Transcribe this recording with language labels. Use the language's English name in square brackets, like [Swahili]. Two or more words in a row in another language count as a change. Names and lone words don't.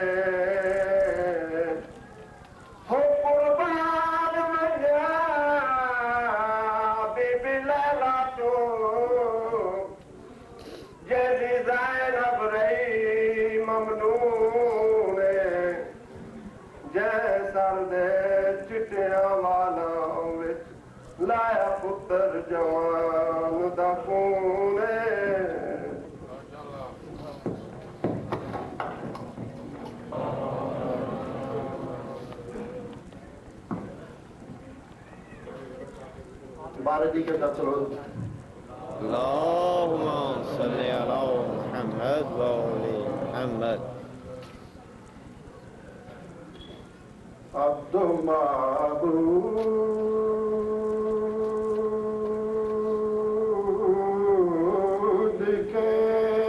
[Punjabi] ہو قربان منیا بی بی لیلا تو، جیدی زینب رہی ممنون، جے سر دے چٹیاں والاں وچ لایا پتر جوان دا خون۔ [Urdu] بارجی کے در چلو۔ [Arabic] اللهم صل على محمد وآل محمد۔ [Urdu] عبد معبود کے